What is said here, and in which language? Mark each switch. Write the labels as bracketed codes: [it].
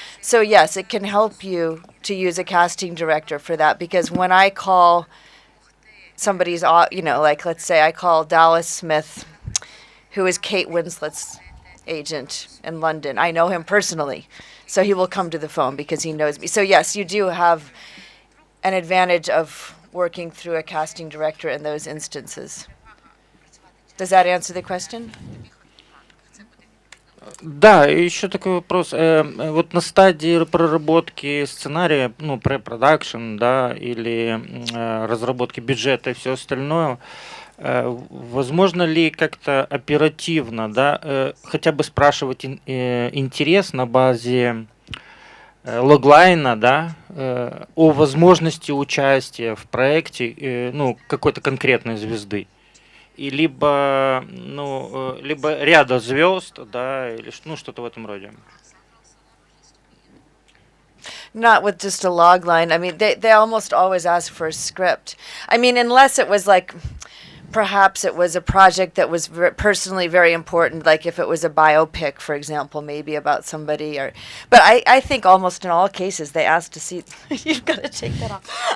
[en] So yes, it can help you to use a casting director for that, because when I call somebody's, like let's say I call Dallas Smith, who is Kate Winslet's agent in London. I know him personally, so he will come to the phone because he knows me. So yes, you do have an advantage of working through a casting director in those instances. Does that answer the question? [ru] Да, и еще такой вопрос. Вот на стадии проработки сценария, ну, pre-production, да, или разработки бюджета и все остальное, возможно ли как-то оперативно, да, хотя бы спрашивать интерес на базе логлайна, да, о возможности участия в проекте, ну, какой-то конкретной звезды? И либо, ну, либо ряда звезд, да, или ну, что-то в этом роде. [en] Not with just a log line. I mean, they almost always ask for a script. I mean, unless it was like, perhaps it was a project that was personally very important, like if it was a biopic, for example, maybe about somebody. But I think almost in all cases they ask to see. You've got to take that off.